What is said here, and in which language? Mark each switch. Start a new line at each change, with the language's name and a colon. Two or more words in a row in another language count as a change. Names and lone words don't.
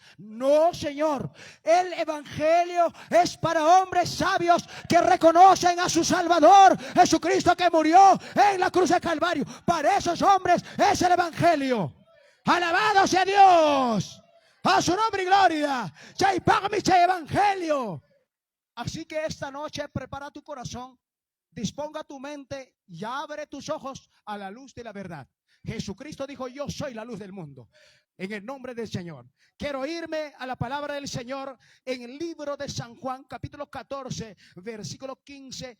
Spanish: No, Señor, el evangelio es para hombres sabios que reconocen a su Salvador, Jesucristo, que murió en la cruz de Calvario. Para esos hombres es el evangelio. Alabado sea Dios, a su nombre y gloria.
Quechua: Chay pagami chay evangelio.
Spanish: Así que esta noche prepara tu corazón. Disponga tu mente y abre tus ojos a la luz de la verdad. Jesucristo dijo, yo soy la luz del mundo. En el nombre del Señor. Quiero irme a la palabra del Señor en el libro de San Juan, capítulo 14, versículo 15.